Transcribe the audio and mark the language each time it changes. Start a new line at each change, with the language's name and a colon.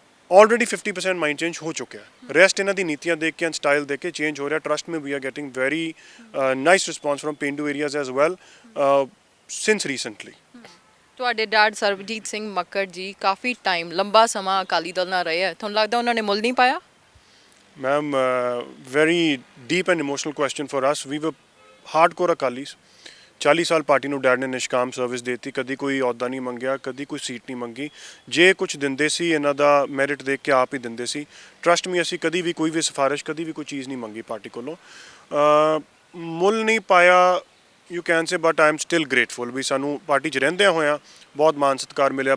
Punjabi: Already 50% mind change ਹੋ ਚੁੱਕਿਆ। Rest ਇਹਨਾਂ ਦੀ ਨੀਤੀਆਂ ਦੇਖ ਕੇ ਐਂਡ ਸਟਾਈਲ ਦੇਖ ਕੇ ਚੇਂਜ ਹੋ ਰਿਹਾ।
English: Trust me we are getting very nice response from pendu areas as well since recently.
Punjabi: ਤੁਹਾਡੇ ਡੈਡ ਸਰਬਜੀਤ ਸਿੰਘ ਮੱਕੜ ਜੀ ਕਾਫੀ ਟਾਈਮ ਲੰਬਾ ਸਮਾਂ ਅਕਾਲੀ ਦਲ ਨਾਲ ਰਹੇ ਹੈ, ਤੁਹਾਨੂੰ ਲੱਗਦਾ ਉਹਨਾਂ ਨੇ ਮੁੱਲ ਨਹੀਂ ਪਾਇਆ?
English: Ma'am, very deep and emotional question for us. We were hardcore Akalis.
Punjabi: 40 ਸਾਲ ਪਾਰਟੀ ਨੂੰ ਡੈਡ ਨੇ ਨਿਸ਼ਕਾਮ ਸਰਵਿਸ ਦੇਤੀ, ਕਦੀ ਕੋਈ ਅਹੁਦਾ ਨਹੀਂ ਮੰਗਿਆ, ਕਦੀ ਕੋਈ ਸੀਟ ਨਹੀਂ ਮੰਗੀ। ਜੇ ਕੁਝ ਦਿੰਦੇ ਸੀ ਇਹਨਾਂ ਦਾ ਮੈਰਿਟ ਦੇਖ ਕੇ ਆਪ ਹੀ ਦਿੰਦੇ ਸੀ।
English: trust me,
Punjabi: ਅਸੀਂ ਕਦੀ ਵੀ ਕੋਈ ਵੀ ਸਿਫਾਰਿਸ਼, ਕਦੀ ਵੀ ਕੋਈ ਚੀਜ਼ ਨਹੀਂ ਮੰਗੀ ਪਾਰਟੀ ਕੋਲੋਂ। ਮੁੱਲ ਨਹੀਂ ਪਾਇਆ
English: you can say, but I am still grateful
Punjabi: ਵੀ ਸਾਨੂੰ ਪਾਰਟੀ 'ਚ ਰਹਿੰਦਿਆਂ ਹੋਇਆਂ ਬਹੁਤ ਮਾਣ ਸਤਿਕਾਰ ਮਿਲਿਆ।